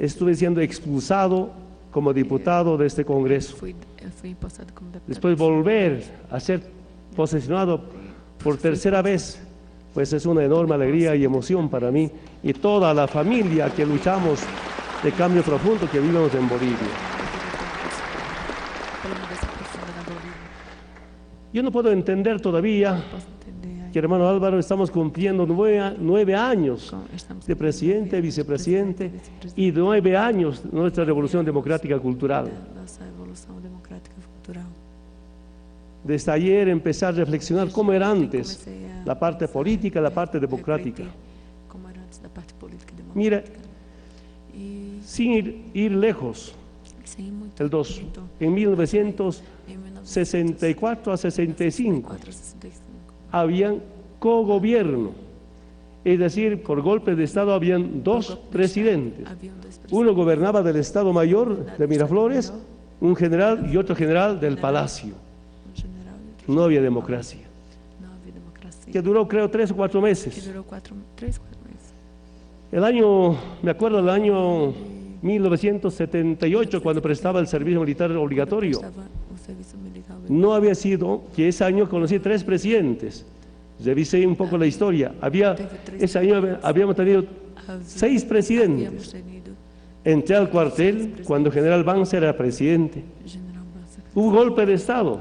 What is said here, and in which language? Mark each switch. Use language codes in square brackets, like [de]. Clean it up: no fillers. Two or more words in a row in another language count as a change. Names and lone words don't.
[es] estuve siendo expulsado como diputado de este Congreso. [pt] fui impostado como deputado. [es] Después volver a ser posesionado por tercera vez, pues es una enorme alegría y emoción para mí y toda la familia que luchamos de cambio profundo que vivimos en Bolivia. [pt] Pela mudança profunda na Bolívia. [es] Yo no puedo entender todavía [pt] Posso entender [es] que, hermano Álvaro, estamos cumpliendo 9 años [pt] estamos [es] de presidente, vicepresidente [pt] vicepresidente, [es] y 9 años de nuestra revolución democrática cultural. [pt] da nossa evolução democrática e cultural. [es] Desde ayer empecé a reflexionar cómo era antes [pt] Comecei a [es] la parte política, la parte democrática. [pt] refletir como era antes da parte política e [es] Mira, [pt] democrática. E [es] sin ir lejos, [pt] sem muito, [es] en [pt] em [es] 1964 a 65 [pt] 1964 a 65, [es] habían cogobierno, es decir, por golpe de Estado habían dos presidentes. [pt] haviam dois presidentes. [es] Uno gobernaba del Estado Mayor de Miraflores, un general y otro general del Palacio. [pt] General e outro [es] No había [pt] general. [es] democracia, [pt] Não havia democracia. [es] que duró creo 3 o 4 [pt] Que [es] meses. [pt] durou 4 meses. [es] El año, me acuerdo del año 1978, cuando prestaba el servicio militar obligatorio. [pt] Prestava o serviço militar. [es] No había sido que ese año conocí 3 presidentes. Revisé un poco la historia. Ese año habíamos tenido 6 presidentes. [pt] Havíamos tenido [es] Entré al cuartel cuando General Banzer era presidente. [pt] General Banzer. [es] Hubo golpe de Estado.